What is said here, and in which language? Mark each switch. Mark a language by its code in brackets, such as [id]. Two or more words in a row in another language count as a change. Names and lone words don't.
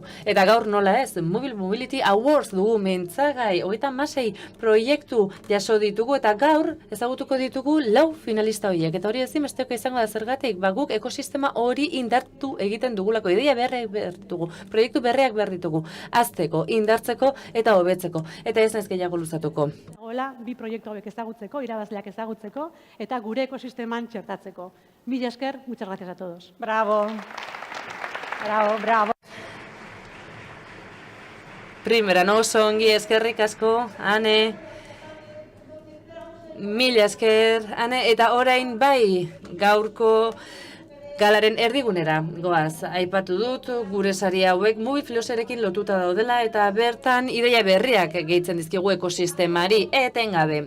[eu] Eta gaur nola ez, Mobility Awards dugu mentzagai, 36 proiektu jaso ditugu, eta gaur ezagutuko ditugu 4 finalista horiek, eta hori ezinbesteko izango da zergatik, guk ekosistema hori indartu egiten dugulako, ideia berriak behar ditugu, proiektu berriak behar ditugu, azteko, indartzeko eta hobetzeko, eta ez naiz gehiago luzatuko. Hola, 2 proiektu hauek ezagutzeko, irabazleak ezagutzeko, eta gure ekosisteman txertatzeko. Mila esker, [es] muchas gracias a todos. Bravo. Bravo, bravo. [eu] Primeran oso ongi eskerrik asko, Ane. Mila esker, Ane, eta orain bai gaurko galaren erdigunera goaz. Aipatu dut, gure sari hauek mugi filoserekin lotuta daudela eta bertan ideia berriak gehitzen dizkigu ekosistemari etengabe.